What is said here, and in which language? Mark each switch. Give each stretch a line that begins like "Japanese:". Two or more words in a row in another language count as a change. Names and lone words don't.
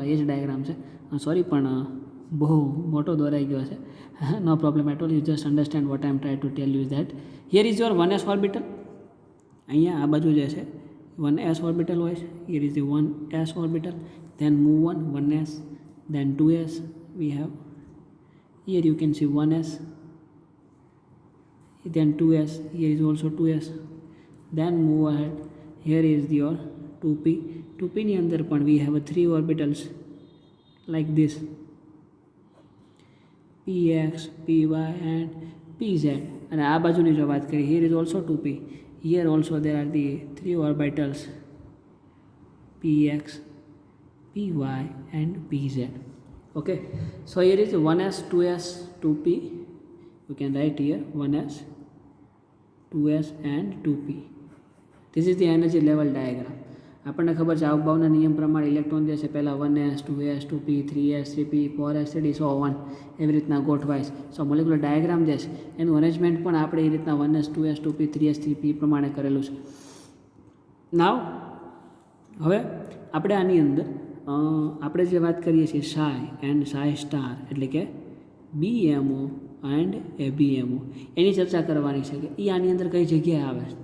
Gujarati: એ જ ડાયાગ્રામ છે. સોરી, પણ બહુ મોટો દોરાઈ ગયો છે.
English: No problem at all. You just understand what I am try to tell you that here is your 1s orbital.
Gujarati: અહીંયા આ બાજુ જે છે 1s ઓર્બિટલ હોય છે.
English: Here is the 1s orbital. Then move 1s, then 2s we have. Here you can see 1s, then 2s, here is also 2s. Then move ahead. Here is your 2p.
Gujarati: 2p ની અંદર પણ
English: we have 3 orbitals like this,
Gujarati: px, py and pz. અને આ બાજુની જો વાત કરીએ,
English: here is also 2p. Here also there are the 3 orbitals px, py and pz. Okay, so here is 1s, 2s, 2p. You can write here 1s, 2s and 2p. This is the energy level diagram.
Gujarati: આપણને ખબર છે આવભાવના નિયમ પ્રમાણે ઇલેક્ટ્રોન જે છે પહેલાં 1s, 2s, 2p, 3s, 3p, 4s, 3d, સો 1 એવી રીતના ગોઠવાય છે.
English: so molecular diagram
Gujarati: જે છે એનું અરેન્જમેન્ટ પણ આપણે એ રીતના 1s, 2s, 2p, 3s, 3p પ્રમાણે કરેલું છે. નાવ હવે આપણે આની અંદર આપણે જે વાત કરીએ છીએ
English: psi and psi star
Gujarati: એટલે કે
English: BMO and ABMO
Gujarati: એની ચર્ચા કરવાની છે કે એ આની અંદર કઈ જગ્યાએ આવે છે.